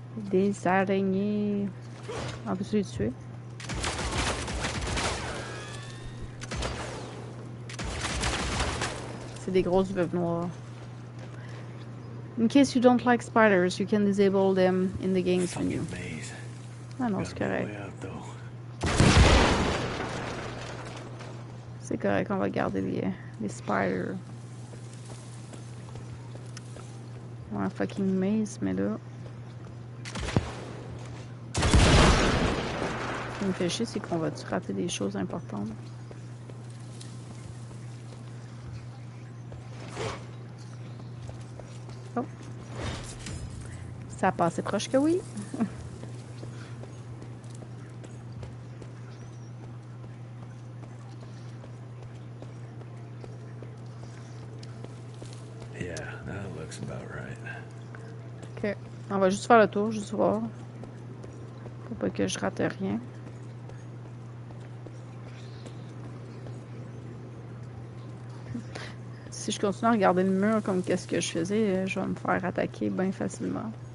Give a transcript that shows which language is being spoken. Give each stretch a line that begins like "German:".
French: Des araignées. On peut se les tuer. C'est des grosses veuves noires.
English: In case you don't like spiders, you can disable them in the game's menu.
French: Ah non, c'est correct. C'est correct, on va garder les spiders. On a un
English: fucking maze,
French: mais là... Ce qui me fait chier, c'est qu'on va-tu rater des choses importantes? Oh. Ça a passé proche que oui.
English: Yeah, that looks about right. Ok.
French: On va juste faire le tour, juste voir. Pour pas que je rate rien. Si je continue à regarder le mur comme qu'est-ce que je faisais, je vais me faire attaquer bien facilement.